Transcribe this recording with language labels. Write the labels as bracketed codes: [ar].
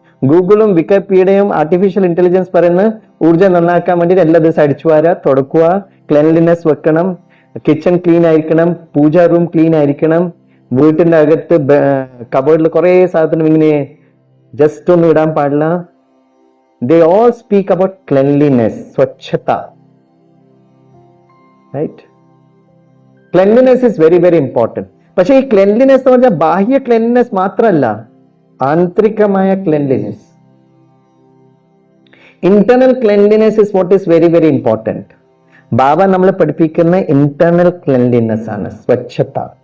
[ml] ഗൂഗിളും വിക്കിപീഡിയയും artificial intelligence പറയുന്ന ഊർജ നന്നാക്കാൻ വേണ്ടി എല്ലാ ദിവസം അടിച്ചു വാരുക, തുടക്കുക, ക്ലെൻലിനെസ് വെക്കണം, കിച്ചൺ ക്ലീൻ ആയിരിക്കണം, പൂജ റൂം ക്ലീൻ ആയിരിക്കണം, വീട്ടിന്റെ അകത്ത് കബോർഡിൽ കുറെ സാധനം ഇങ്ങനെ ജസ്റ്റ് ഒന്നും ഇടാൻ പാടില്ല. [en] They all speak about cleanliness, swachhata, right? Cleanliness is very very important. [ml] പക്ഷേ ഈ ക്ലെൻലിനെസ് എന്ന് പറഞ്ഞാൽ ബാഹ്യ ക്ലെൻലിനെസ് മാത്രമല്ല, ആന്തരികമായ cleanliness. [en] Internal cleanliness is what is very very important. [ml] ബാബ നമ്മളെ പഠിപ്പിക്കുന്ന ഇന്റേണൽ ക്ലെൻലിനെസ് ആണ്, സ്വച്ഛത.